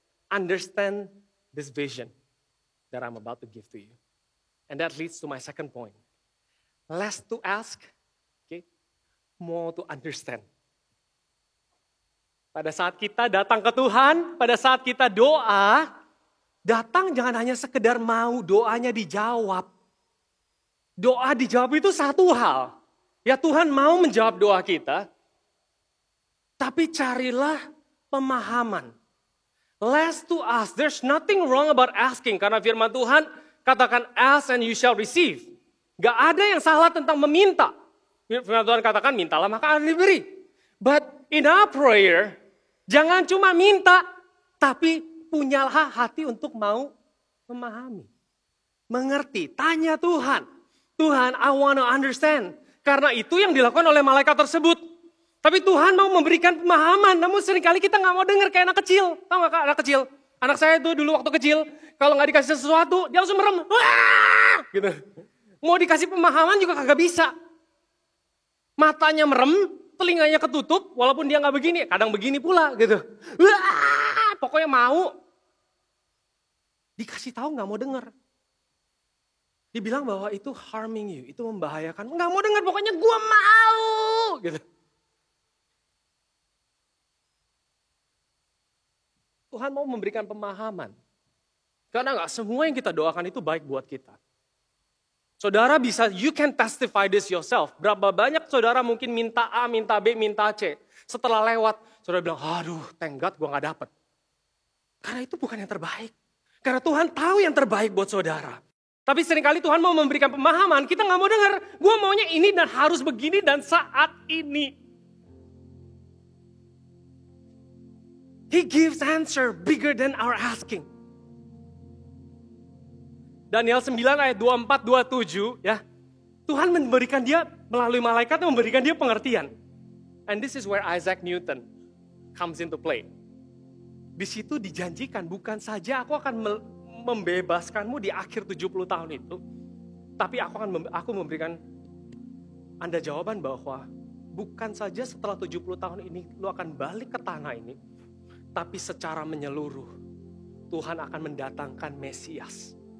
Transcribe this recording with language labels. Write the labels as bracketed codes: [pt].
[en] Understand this vision that I'm about to give to you. And that leads to my second point. Less to ask, okay, more to understand. [id] Pada saat kita datang ke Tuhan, pada saat kita doa, datang jangan hanya sekedar mau doanya dijawab. Doa dijawab itu satu hal. Ya Tuhan mau menjawab doa kita, tapi carilah pemahaman. [en] Less to ask. There's nothing wrong about asking. [id] Karena firman Tuhan katakan [en] ask and you shall receive. [id] Gak ada yang salah tentang meminta. Firman Tuhan katakan mintalah maka akan diberi. [en] But in our prayer, [id] jangan cuma minta, tapi punyalah hati untuk mau memahami. Mengerti, tanya Tuhan. [en] Tuhan, I want to understand. [id] Karena itu yang dilakukan oleh malaikat tersebut. Tapi Tuhan mau memberikan pemahaman, namun seringkali kita gak mau dengar kayak anak kecil. Tahu gak anak kecil? Anak saya itu dulu waktu kecil, kalau gak dikasih sesuatu, dia langsung merem. Wah! Gitu. Mau dikasih pemahaman juga kagak bisa. Matanya merem, telinganya ketutup, walaupun dia gak begini, kadang begini pula gitu. Wah! Pokoknya mau. Dikasih tahu gak mau dengar. Dibilang bahwa itu [en] harming you, [id] itu membahayakan. Gak mau dengar, pokoknya gue mau. Gitu. Tuhan mau memberikan pemahaman. Karena gak semua yang kita doakan itu baik buat kita. Saudara bisa, [en] you can testify this yourself. [id] Berapa banyak saudara mungkin minta A, minta B, minta C. Setelah lewat, saudara bilang, aduh [en] thank God [id] gue gak dapet. Karena itu bukan yang terbaik. Karena Tuhan tahu yang terbaik buat saudara. Tapi seringkali Tuhan mau memberikan pemahaman, kita gak mau dengar. Gue maunya ini dan harus begini dan saat ini. [en] He gives answer bigger than our asking. [id] Daniel 9 ayat 24-27 ya. Tuhan memberikan dia melalui malaikat memberikan dia pengertian. [en] And this is where Isaac Newton comes into play. [id] Di situ dijanjikan, bukan saja aku akan membebaskanmu di akhir 70 tahun itu, tapi aku memberikan Anda jawaban bahwa bukan saja setelah 70 tahun ini lu akan balik ke tanah ini, tapi secara menyeluruh Tuhan akan mendatangkan Mesias.